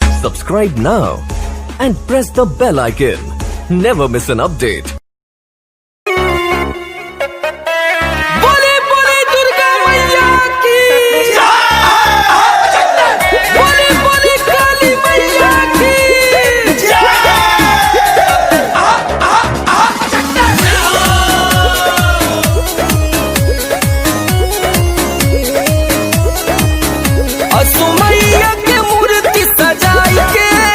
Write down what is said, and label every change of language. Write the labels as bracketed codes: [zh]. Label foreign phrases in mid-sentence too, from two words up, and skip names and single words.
[en] Subscribe now and press the bell icon. Never miss an update. [bho] बोले बोले दुर्गा मैया की बोले बोले काली मैया की असुमैया के मूर्ति सजाई के